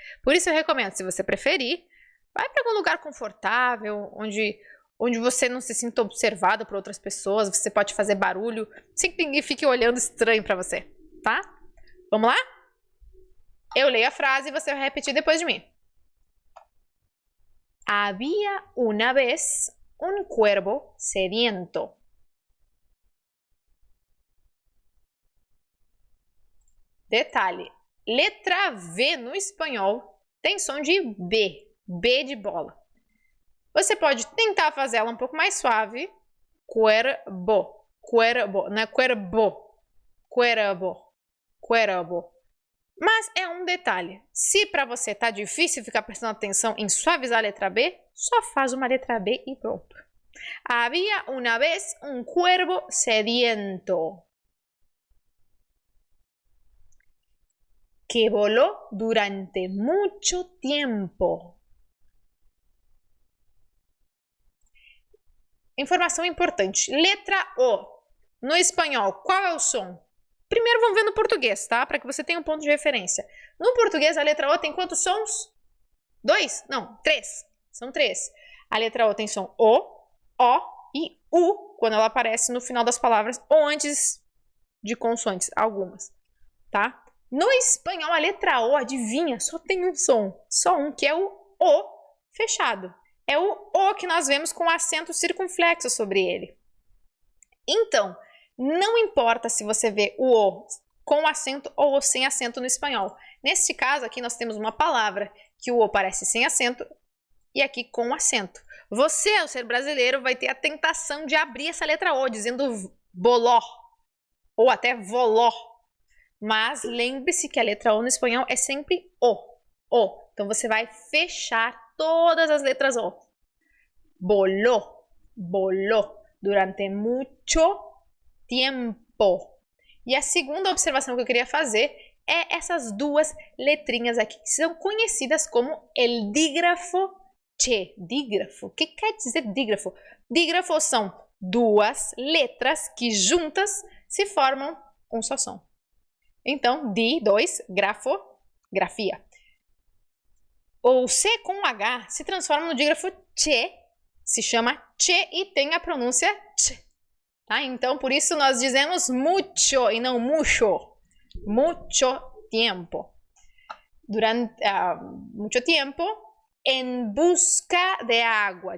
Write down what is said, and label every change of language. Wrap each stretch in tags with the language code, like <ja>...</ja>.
<pt>Por isso eu recomendo, se você preferir, vai para algum lugar confortável, onde você não se sinta observado por outras pessoas, você pode fazer barulho, sem que ninguém fique olhando estranho para você, tá? Vamos lá? Eu leio a frase e você vai repetir depois de mim.</pt> <es>Había una vez un cuervo sediento.</es> <pt>Detalhe, letra V no espanhol tem som de B, B de bola. Você pode tentar fazer ela um pouco mais suave. Cuervo, cuervo, não é cuervo, cuervo, cuervo. Mas é um detalhe. Se para você tá difícil ficar prestando atenção em suavizar a letra B, só faz uma letra B e pronto.</pt> <es>Había una vez un cuervo sediento que voló durante mucho tiempo.</es> <pt>Informação importante. Letra O. No espanhol, qual é o som? Primeiro vamos ver no português, tá? Para que você tenha um ponto de referência. No português, a letra O tem quantos sons? 2? Não, 3. São 3. A letra O tem som O e U, quando ela aparece no final das palavras ou antes de consoantes, algumas, tá? No espanhol, a letra O, adivinha, só tem um som. Só um, que é o O fechado. É o O que nós vemos com acento circunflexo sobre ele. Então, não importa se você vê o O com acento ou sem acento no espanhol. Neste caso aqui nós temos uma palavra que o O parece sem acento e aqui com acento. Você, ao ser brasileiro, vai ter a tentação de abrir essa letra O, dizendo boló ou até voló. Mas lembre-se que a letra O no espanhol é sempre O. O. Então você vai fechar todas as letras O.</pt> <es>Voló, voló, durante mucho tiempo.</es> <pt>E a segunda observação que eu queria fazer é essas duas letrinhas aqui, que são conhecidas como el dígrafo che. Dígrafo. O que quer dizer dígrafo? Dígrafo são duas letras que juntas se formam um só som. Então, dois, grafo, grafia. O C com H se transforma no dígrafo che, se chama che e tem a pronúncia ch. Tá? Então, por isso nós dizemos mucho e não mucho.</pt> <es>Mucho tiempo. Durante mucho tiempo, en busca de agua.</es>